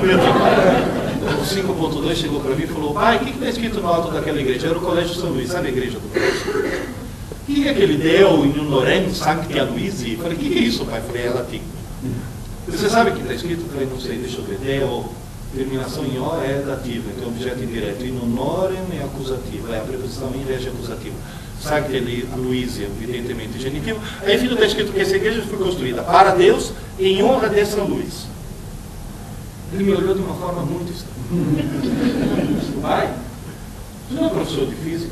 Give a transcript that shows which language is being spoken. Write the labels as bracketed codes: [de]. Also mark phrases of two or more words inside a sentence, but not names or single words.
[pt] O 5.2 chegou para mim e falou: pai, o que está escrito no alto daquela igreja? Era o Colégio São Luís, sabe a igreja do Colégio? O que é aquele [la] Deo in Lorem Sancti Aloisi? [pt] Eu falei: o que é isso, pai? Eu falei: é latim. Você sabe o que está escrito? Eu falei: não sei, deixa eu ver. Deo, terminação em O é dativa, então objeto indireto. [la] In honorem [pt] é acusativo, é a preposição em vez de acusativa. Sabe que ele, Luiz, evidentemente genitivo. Aí, filho, está escrito que essa igreja foi construída para Deus em honra dessa luz. Ele me olhou de uma forma muito estranha. Pai, você não é professor de física?